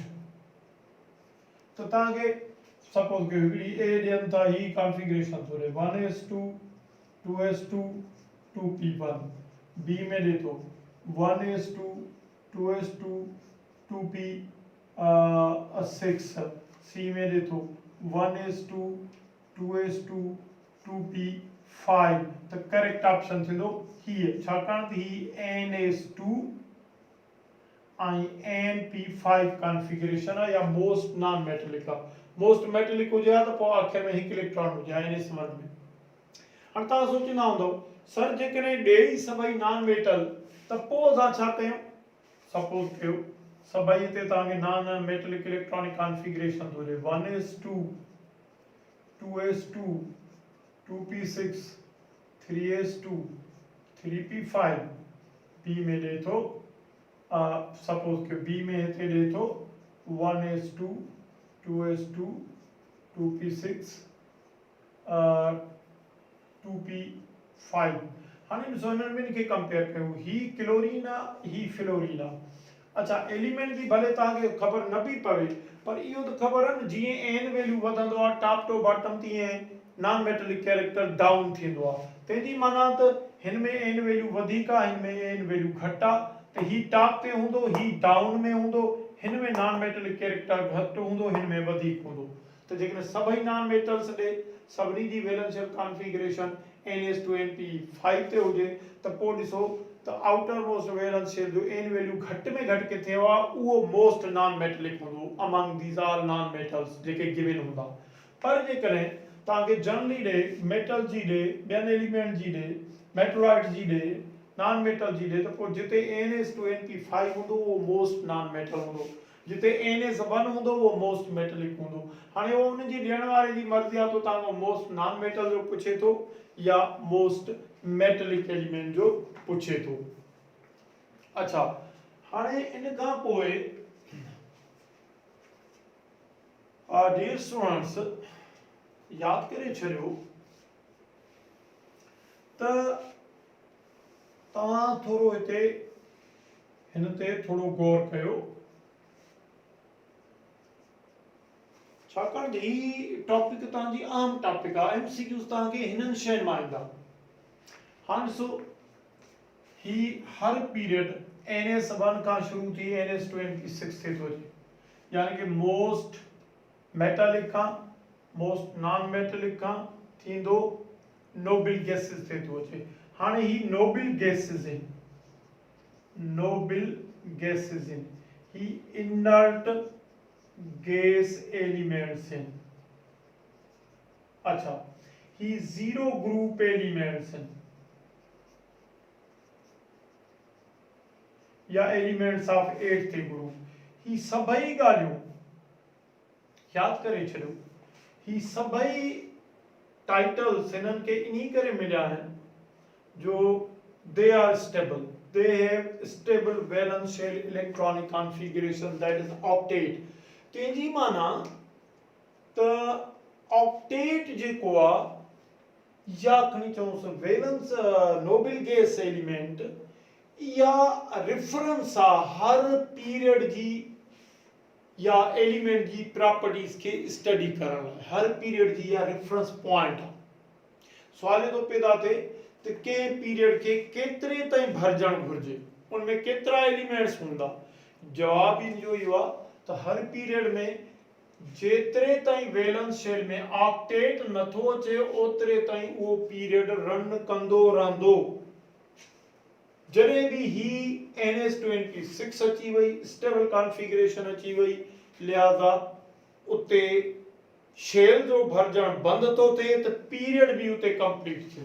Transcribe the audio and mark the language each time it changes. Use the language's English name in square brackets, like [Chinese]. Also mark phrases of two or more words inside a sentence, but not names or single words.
[Sindhi] तो तव्हांखे सपोज कयो हिकिड़ी A ॾियनि था, ही कॉन्फ़िगरेशन थो ॾे 1s2 2s2 2p1, B में ॾे थो 1s2 2s2 2p6, C में ॾे थो 1s2 2s2 2p5, त [English] correct option [Sindhi] थींदो हीअ, छाकाणि त ही NS2 ऐं NP5 कॉन्फ़िगरेशन आहे या [English] most non metallic [Sindhi] आहे। [English] most metallic [Sindhi] हुजे हा त पोइ आख़िर में हिकु इलेक्ट्रॉन हुजे हा NS1 में। हाणे तव्हां सोचींदा हूंदव सर जेकॾहिं ॾे ई सभई [English] non metal [Sindhi] त पोइ असां छा कयूं? सपोज कयो सभई हिते तव्हांखे [English] non metallic electronic configuration [Sindhi] थो ॾे 1s2 2s2 2p6 3s2 3p5, B में ॾे थो सपोज के बी में हिते ॾे थो 1s2 2s2 2p6 2p5। हाणे ॾिसो हिननि ॿिनि खे कंपेयर कयूं, ही क्लोरीन आहे ही फ्लोरीन आहे। अच्छा एलिमेंट जी भले तव्हांखे ख़बर न बि पवे पर इहो त ख़बर आहे न जीअं [English] n value [Sindhi] वधंदो आहे [English] top to bottom [Sindhi] तीअं [English] non metallic character down [Sindhi] थींदो आहे। तंहिंजी माना त हिन में [English] n value [Sindhi] वधीक आहे हिन में [English] n value [Sindhi] घटि आहे, त ही टॉप ते हूंदो ही डाउन में हूंदो, हिन में [English] non metallic character [Sindhi] घटि हूंदो हिन में वधीक हूंदो। त जेकॾहिं सभई [English] non metals [Sindhi] ॾे सभिनी जी [English] valential configuration [Sindhi] NS2NP5 ते हुजे त पोइ ॾिसो त [English] outer most valential [Sindhi] जो [English] n value [Sindhi] घटि में घटि किथे आहे उहो [English] most non metallic [Sindhi] हूंदो [English] among these are non metals [Sindhi] जेके गिवन हूंदा। पर जेकॾहिं तव्हांखे जनरली ॾे मेटल जी ॾे ॿियनि एलिमेंट जी ॾे मेटलॉइड जी ॾे [English] non metal [Sindhi] जी ॾे त पोइ जिते NS2NP5 हूंदो उहो [English] most non metal [Sindhi] हूंदो, जिते NS1 हूंदो उहो [English] most metallic [Sindhi] हूंदो। हाणे उहो उनजी ॾियण वारे जी मर्ज़ी आहे तो तव्हांखां [English] most non metal [Sindhi] जो पुछे थो या [English] most metallic element [Sindhi] जो पुछे थो। अच्छा हाणे इन खां पोइ [English] dear students [Sindhi] यादि करे छॾियो त तव्हां थोरो हिते हिन ते थोरो गौर कयो, छाकाणि ही टॉपिक तव्हांजी आम टॉपिक आहे, MCQs तव्हांखे हिननि शयुनि मां ईंदा। हाणे ॾिसो ही हर पीरियड NS1 खां शुरू थी NS2NP6 ते थो अचे, यानी कि [English] most metallic [Sindhi] खां [English] most non metallic [Sindhi] खां थींदो [English] noble gases [Sindhi] ते थो अचे। हाणे ही [English] noble gases [Sindhi] आहिनि, [English] noble gases [Sindhi] आहिनि, ही [English] inert gas elements [Sindhi] आहिनि। अच्छा ही [English] zero group elements [Sindhi] आहिनि या [English] elements of eighth group, [Sindhi] ही सभई ॻाल्हियूं यादि करे छॾियो। ही सभई टाइटल्स हिननि खे इन्ही करे मिलिया आहिनि जो [English] they are stable, they have stable valence electronic configuration that is octet। [Sindhi] तेजी माना त ऑक्टेट जेको आहे या खणी चऊंसि [English] valence noble gas element [Sindhi] या रेफरेंस आहे हर पीरियड जी या एलिमेंट जी प्रॉपर्टीज के स्टडी करण लाइ, हर पीरियड जी या [English] reference point [Sindhi] आहे। सवाल ये तो पैदा थे तो के पीरियड के केतरे ताईं भरजण घुर्जे, उनमें केतरा एलिमेंट्स हूंदा। जवाब इहो ई आहे त हर पीरियड में जेतिरे ताईं [English] valence shell [Sindhi] में ऑक्टेट नथो अचे ओतिरे ताईं उहो पीरियड रन कंदो रहंदो। जॾहिं बि ही NS2NP6 अची वई [English] stable configuration [Sindhi] अची वई, लिहाज़ा उते शेल जो भरजण बंदि थो थिए त पीरियड बि उते कंप्लीट थियो।